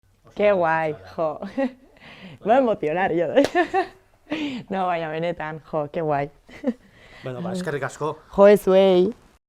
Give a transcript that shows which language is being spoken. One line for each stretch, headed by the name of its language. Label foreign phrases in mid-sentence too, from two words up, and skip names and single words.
Spanish: Qué guai, jo. Me voy a emocionar yo.
Basque: No, baina benetan, jo,
Spanish: qué guai.
Basque: Bueno, eskerrik asko. Jo, zuei.